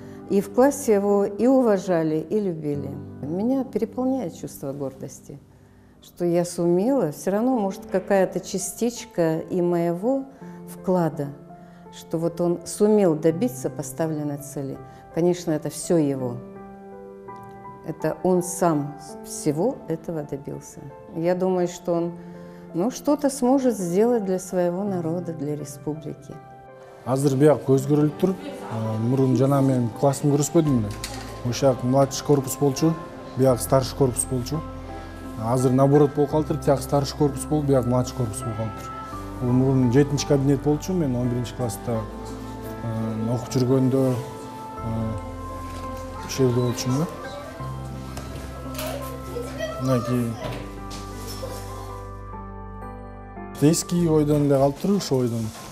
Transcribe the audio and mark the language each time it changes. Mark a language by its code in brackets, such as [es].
[ru] И в классе его и уважали, и любили. Меня переполняет чувство гордости, что я сумела, все равно, может, какая-то частичка и моего вклада, что вот он сумел добиться поставленной цели. Конечно, это все его. Это он сам всего этого добился. Я думаю, что он что-то сможет сделать для своего народа, для республики. [ky] Азыр бияк өзгөрүлүп туруп, мурун жана мен классым көрүшпөдүм эле. Ошол младший корпус болчу, бияк старший корпус болчу. Азыр наоборот болуп калыптыр, тияк старший корпус болуп, бияк младший корпус болуп калыптыр. Бул мурун 7-чи кабинет болчу, мен 11-чи класста окуп жүргөндө ошол жерде болчумун да. Мынакей эски ойдон эле калыптыр, ошол ойдон.